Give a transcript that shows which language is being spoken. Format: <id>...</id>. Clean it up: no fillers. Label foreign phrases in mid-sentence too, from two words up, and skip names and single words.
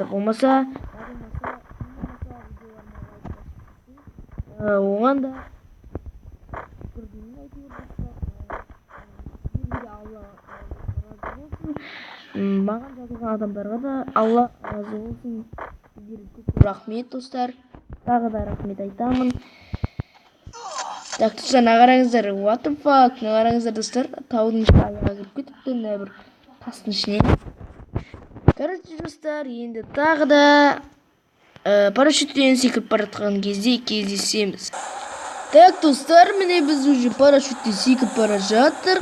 <kk>Болмаса, оған да маған жазылған адамдарға да Алла разы болсын. Сіздерге көп рахмет, достар. Тағы да рахмет айтамын. Так, достар, қараңыздар,</kk> <en>what the fuck,</en> <kk>қараңыздар, достар, таудың ішіне аяға кіріп кетіпті, бір тастың ішіне. Короче, достар, енді тағы да парашюттен секіріп бара жатқан кезде кездесеміз. Так, достар, міне біз уже парашюттен секіріп бара жатыр.</kk>